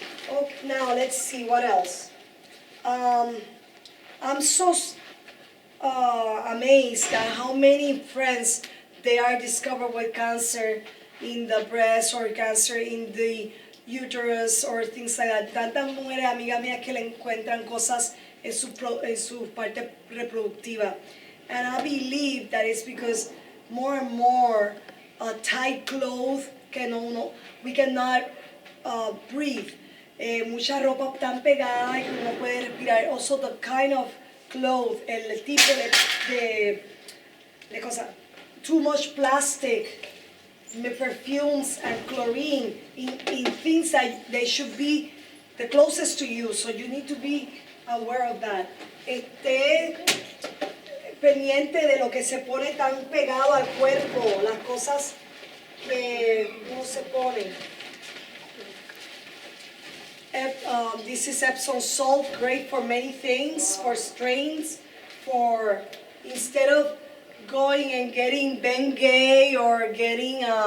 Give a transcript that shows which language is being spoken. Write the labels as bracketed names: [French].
[English] Okay, now let's see what else. I'm so amazed at how many friends they are discovered with cancer in the breast or cancer in the uterus or things like that. [Spanish] Tantas mujeres amigas mías que le encuentran cosas en su parte reproductiva. [English] And I believe that it's because more and more tight clothes we cannot breathe. [Spanish] Mucha ropa tan pegada y que uno puede respirar. [English] Also the kind of clothes, [Spanish] el tipo de cosa, [English] too much plastic, perfumes and chlorine in things that they should be the closest to you. So you need to be aware of that. [Spanish] Esté pendiente de lo que se pone tan pegado al cuerpo, las cosas que no se ponen. [English] This is Epsom salt, great for many things, for strains, for instead of going and getting Bengay or getting